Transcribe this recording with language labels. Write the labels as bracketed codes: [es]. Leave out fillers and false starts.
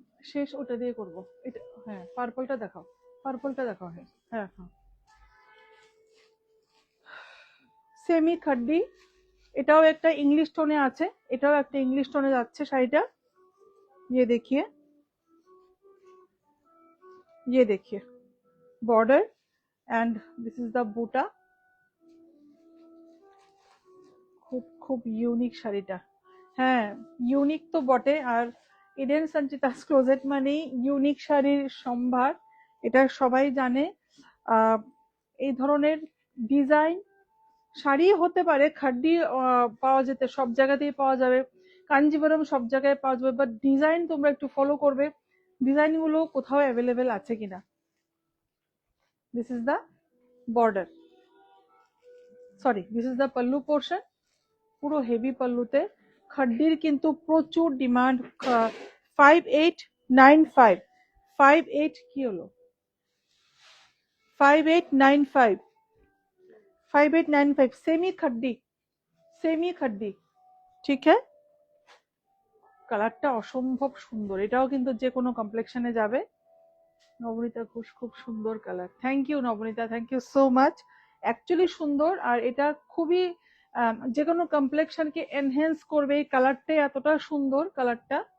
[bn] শেষ ওটা দিয়ে করব এটা। হ্যাঁ, পার্পলটা দেখাও, পার্পলটা দেখাও। হ্যাঁ হ্যাঁ হ্যাঁ, সেমি খাড্ডি। এটাও একটা इंग्लिश টোনে আছে, এটাও একটা इंग्लिश টোনে যাচ্ছে শাড়িটা। [hi] ये देखिए, ये देखिए border and [en] This is the बूटा। [bn] খুব খুব ইউনিক শাড়িটা। হ্যাঁ, ইউনিক তো বটে। আর ইডেন সঞ্চিতাস ক্লোজেট মানে ইউনিক শাড়ির সম্ভার, এটা সবাই জানে। আহ, এই ধরনের ডিজাইন শাড়ি হতে পারে খাড্ডি, পাওয়া যেতে সব জায়গাতেই পাওয়া যাবে, কাঞ্জিভরম সব জায়গায় পাওয়া যাবে, বাট ডিজাইন তোমরা একটু ফলো করবে, ডিজাইন গুলো কোথাও অ্যাভেলেবেল আছে কিনা। [en] This is the border, sorry this is the pallu portion. [bn] পুরো হেভি পাল্লুতে খাড্ডির কিন্তু প্রচুর ডিমান্ড। 5895, 58 কি হলো, 5895, 5895 सेमी खड्डी, सेमी खड्डी। ঠিক है, কালারটা অসম্ভব সুন্দর, এটাও কিন্তু যে কোনো কমপ্লেক্সনে যাবে। নবনীতা ঘোষ, খুব সুন্দর colour. Thank you Nabanita, thank you so much. Actually সুন্দর, আর এটা খুবই যে কোনো কমপ্লেক্সনকে এনহেন্স করবে, এই কালারটাই এতটা সুন্দর কালারটা।